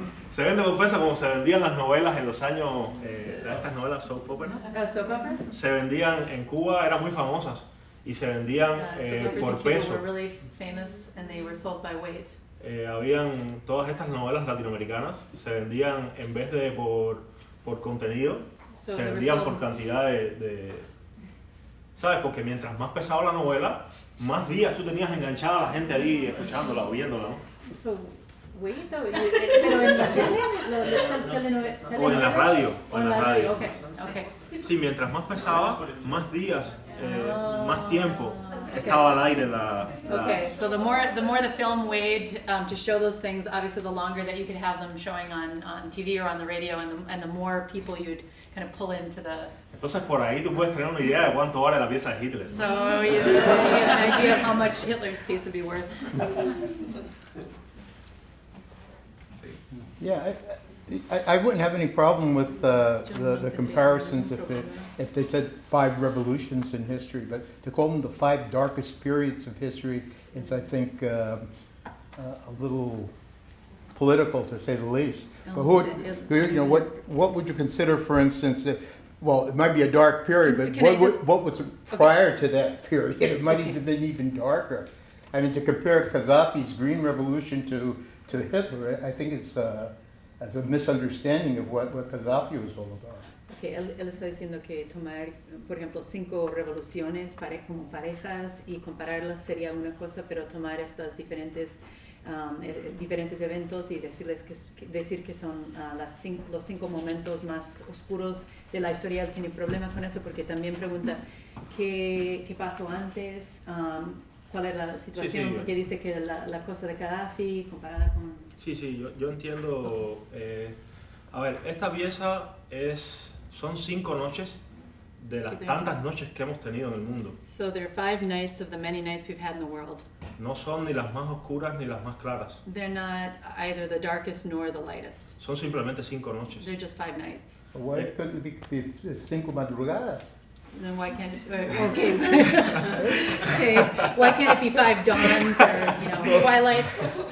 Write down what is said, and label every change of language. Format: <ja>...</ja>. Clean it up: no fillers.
<es>Se vende por peso como se vendían las novelas en los años, estas novelas soap opera.</es> <en>Soap operas?</en> <es>Se vendían en Cuba, eran muy famosas, y se vendían</es> <en>Soap operas</en> <es>por</es> <en>in Cuba</en> <es>peso.</es> <en>were really famous and they were sold by weight.</en> <es>Habían todas estas novelas latinoamericanas, se vendían en vez de por contenido,</es> <en>So</en> <es>se</es> <en>they were</en> <es>vendían</es> <en>sold-</en> <es>por cantidad ¿sabes? Porque mientras más pesaba la novela, más días tú tenías enganchada a la gente ahí escuchándola, oyéndola, ¿no?</es> <en>So, wait, though,</en> <es>pero en la tele, O en la radio, O en la radio, okay, okay. Sí, mientras más pesaba, más días, más tiempo estaba al aire la...</es> <en>Okay, so the more the film weighed to show those things, obviously the longer that you could have them showing on TV or on the radio, and the more people you'd kind of pull into the.</en> <es>Entonces por ahí tú puedes tener una idea de cuánto vale la pieza de Hitler, ¿no?</es> <en>So you get an idea of how much Hitler's piece would be worth. Yeah, I wouldn't have any problem with the comparisons if they said 5 revolutions in history, but to call them the 5 darkest periods of history is, I think, a little political, to say the least. But what would you consider, for instance, well, it might be a dark period, but Can I just- what was prior to that period? It might have been even darker. I mean, to compare Gaddafi's Green Revolution to Hitler, I think it's as a misunderstanding of what Gaddafi was all about.</en> <es>Okay, él está diciendo que tomar, por ejemplo, 5 revoluciones como parejas y compararlas sería una cosa, pero tomar estas diferentes diferentes eventos y decir que son los 5 momentos más oscuros de la historia. Él tiene problema con eso porque también pregunta qué pasó antes, cuál era la situación, Sí. porque dice que la cosa de Gaddafi comparada con... Sí, yo entiendo. A ver, esta pieza son 5 noches de las Sí, tantas noches que hemos tenido en el mundo.</es> <en>So there are 5 nights of the many nights we've had in the world.</en> <es>No son ni las más oscuras ni las más claras.</es> <en>They're not either the darkest nor the lightest.</en> <es>Son simplemente 5 noches.</es> <en>They're just 5 nights. Why couldn't it be 5 madrugadas? Then why can't it, okay. Okay, why can't it be 5 dawns or, twilights?</en>